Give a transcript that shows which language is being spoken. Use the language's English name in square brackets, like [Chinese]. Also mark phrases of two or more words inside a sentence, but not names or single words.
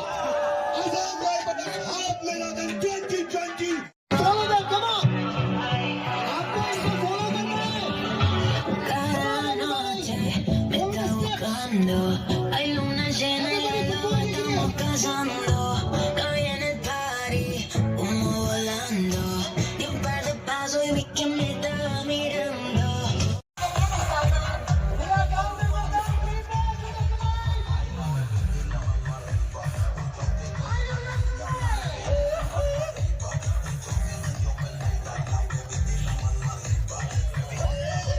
[Hindi] असम रायपुर हाफ मैराथन 2020। [English] follow that, come on. [Hindi] आपको इसको फॉलो करना है। [Spanish] Hay luna llena y el agua estamos cazando. No viene el party, humo volando. Di un par de pasos y vi que me estaba mirando. [Hindi] और